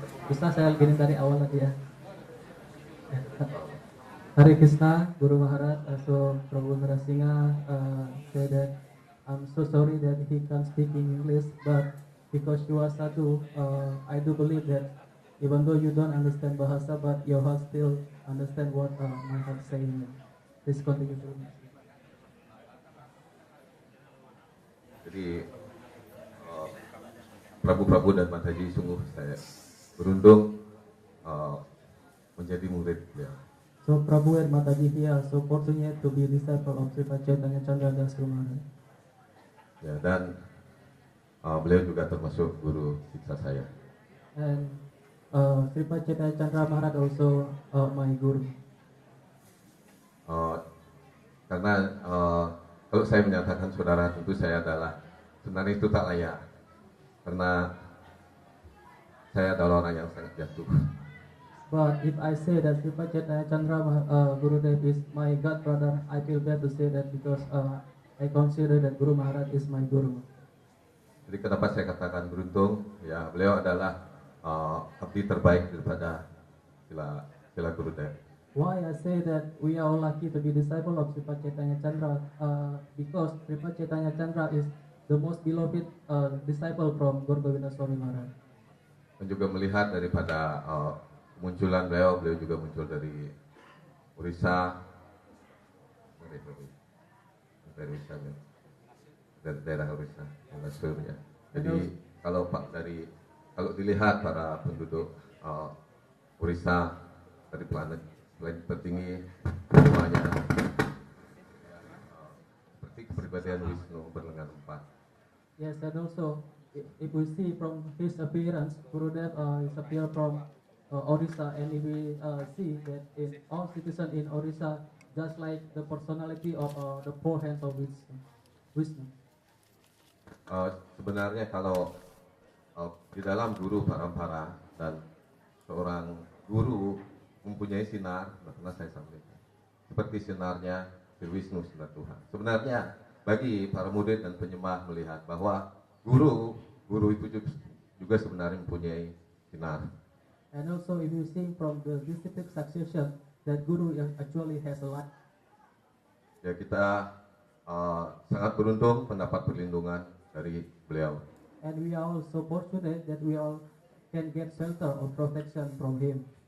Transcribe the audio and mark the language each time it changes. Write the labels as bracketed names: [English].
[Indonesian] Bisa saya begini dari awal tadi ya. [English] Hare Krishna, Guru Maharaj, so Prabhu Narasimha said that I'm so sorry that he can't speak in English, but because you are sadhu, I do believe that even though you don't understand Bahasa, but your heart still understand what my heart saying. Please continue to me. [Indonesian] Jadi Prabu dan Mataji, sungguh saya beruntung menjadi murid beliau. [English] So Prabhu and Mataji here so fortunate to be disciple of Sri Chaitanya Chandra Das Guru Maharaj. [Indonesian] Ya, dan beliau juga termasuk guru siksa saya. [English] And Sri Chaitanya Chandra Maharaj also my guru. [Indonesian] Karena kalau saya menyatakan saudara, tentu saya adalah sebenarnya itu tak layak, karena saya adalah orang yang sangat jatuh. [English] But if I say that Sri Chaitanya Chandra Gurudev is my god brother, I feel bad to say that because I consider that Guru Maharaj is my guru. [Indonesian] Jadi kenapa saya katakan beruntung? Ya, beliau adalah abdi terbaik daripada Sila Gurudev. [English] Why I say that we are all lucky to be disciple of Sri Chaitanya Chandra? Because Sri Chaitanya Chandra is the most beloved disciple from Gaura Govinda Swami Maharaj. [Indonesian] Dan juga melihat daripada kemunculan beliau juga muncul dari Orissa, dari daerah Orissa, ya. Jadi kalau dilihat para penduduk Orissa dari planet tertinggi, semuanya seperti kepribadian Wisnu berlengan empat. [English] Yes, and also if we see from his appearance, Gurudev is appear from Orissa, and if we see that in all citizens in Orissa, just like the personality of the four hands of wisdom. [Indonesian] Sebenarnya kalau di dalam guru parampara dan seorang guru mempunyai sinar, pernah saya sampaikan, seperti sinarnya Sri Wisnu, sinar Tuhan. Sebenarnya bagi para murid dan penyembah melihat bahwa guru itu juga sebenarnya mempunyai sinar. [English] And also if you see from the disciplic succession that guru actually has a light. [Indonesian] Ya, kita sangat beruntung mendapat perlindungan dari beliau. [English] And we are also fortunate that we all can get shelter or protection from him.